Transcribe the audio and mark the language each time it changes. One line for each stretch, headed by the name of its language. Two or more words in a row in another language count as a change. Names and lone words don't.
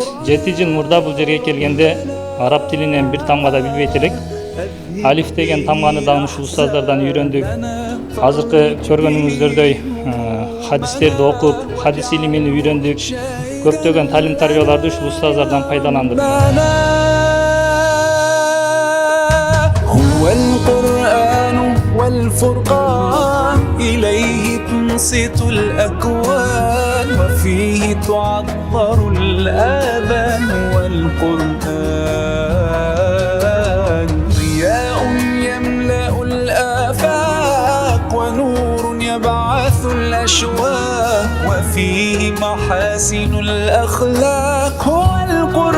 Kyrgyz: 7 жыл мурда бул жерге келгенде араб тилинен бир тамга да билбейт элек. Алиф деген тамганы да ушул устаздардан үйрөндүк. Азыркы көргөнүңүздөрдөй хадистерди окуп, хадис илимин үйрөндүк. Көптөгөн талим тарбияларды ушул устаздардан пайдаландык.
Arabic: والقرآن والفرقان إليه تنصت الأكوان وفيه تعطر الآذان والقرآن ضياء يملأ الآفاق ونور يبعث الأشواق وفيه محاسن الأخلاق هو